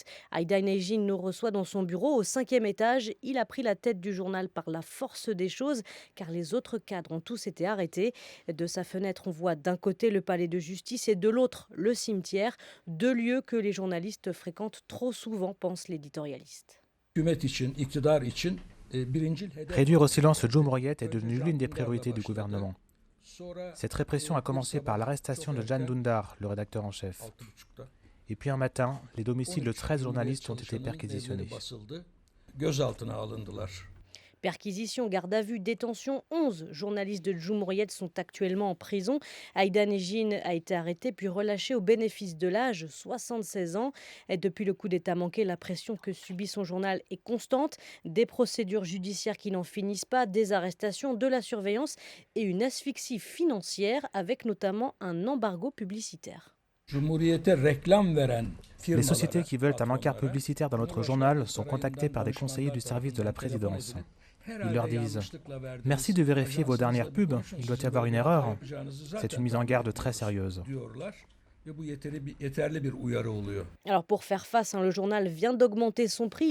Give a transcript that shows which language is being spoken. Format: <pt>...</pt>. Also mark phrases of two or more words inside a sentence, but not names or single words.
<fr>Aïda Negin nous reçoit dans son bureau au 5e étage. Il a pris la tête du journal par la force des choses, car les autres cadres ont tous été arrêtés. De sa fenêtre, on voit d'un côté le palais de justice et de l'autre le cimetière, deux lieux que les journalistes fréquentent trop souvent, pense l'éditorialiste.</fr> <tr>Hükümet için, iktidar için birincil hedef</tr> <fr>Réduire au silence le Cumhuriyet est devenu l'une des priorités du gouvernement. Cette répression a commencé par l'arrestation de Can Dündar, le rédacteur en chef.</fr> <tr>6.30'da</tr> <fr>Et puis un matin, les domiciles de 13 journalistes ont été perquisitionnés.</fr> <tr>basıldı. Gözaltına alındılar.</tr> <fr>Perquisition, garde à vue, détention. 11 journalistes de Cumhuriyet sont actuellement en prison. Aïda Negin a été arrêtée puis relâchée au bénéfice de l'âge, 76 ans. Et depuis le coup d'État manqué, la pression que subit son journal est constante. Des procédures judiciaires qui n'en finissent pas, des arrestations, de la surveillance et une asphyxie financière avec notamment un embargo publicitaire.</fr> <tr>Cumhuriyete reklam veren</tr> <fr>Les sociétés</fr> <tr>firmalara,</tr> <fr>qui veulent un encart</fr> <tr>patronlara,</tr> <fr>publicitaire dans notre journal sont contactées par des conseillers du service de la présidence. Ils leur disent « Merci de vérifier vos dernières pubs, il doit y avoir une erreur ». C'est une mise en garde très sérieuse. Alors pour faire face, le journal vient d'augmenter son prix.</fr>